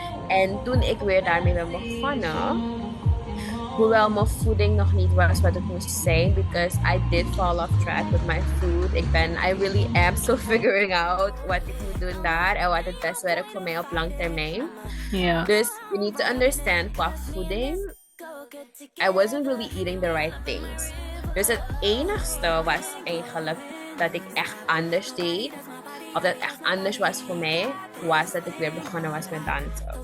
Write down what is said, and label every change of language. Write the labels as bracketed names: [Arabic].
[Dutch] En toen ik weer daarmee ben begonnen, hoewel mijn voeding nog niet was wat het moest zijn, [English] because I did fall off track with my food. I really am still figuring out [Dutch] wat ik moet doen daar en wat het best werkt voor mij op lang termijn. Ja. Dus [English] you need to understand [Dutch] qua voeding, [English] I wasn't really eating the right things. [Dutch] Dus het enigste was eigenlijk dat ik echt anders deed, of dat echt anders was voor mij, was dat ik weer begonnen was met dansen.